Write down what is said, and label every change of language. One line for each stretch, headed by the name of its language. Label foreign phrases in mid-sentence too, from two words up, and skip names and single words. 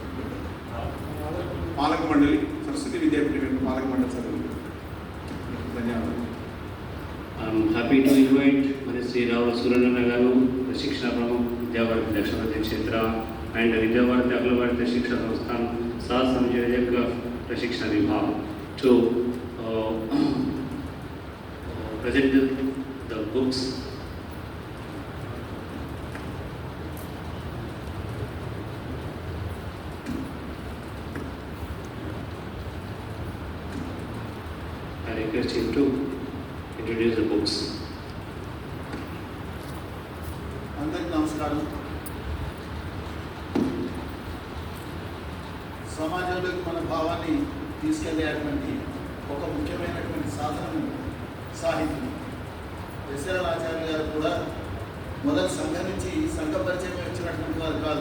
Telugu: పాలక మండలి సరస్వతి విద్యాపీఠం యొక్క పాలక మండలి సభ్యులు ధన్యవాదాలు.
English: happy to invite
Telugu: మన శ్రీ రావుల సూర్యనారాయణ గారు ప్రశిక్షణ ప్రముఖ విద్యాభారతి దక్షిణ మధ్య క్షేత్ర అండ్ విద్యాభారతి అఖిల భారతీయ శిక్షణ సంస్థాन
Hindi: सह संयोजक प्रशिक्षण विभाग
English: to present the books. I request him to introduce the books.
Telugu: అందరికీ నమస్కారం. సమాజంలోకి మన భావాన్ని తీసుకెళ్లేటువంటి ఒక ముఖ్యమైనటువంటి సాధనం సాహిత్యం. ఎస్ఆర్ ఆచార్య గారు కూడా మొదటి సంఘం నుంచి సంఘ పరిచయం వచ్చినటువంటి వారు కాదు.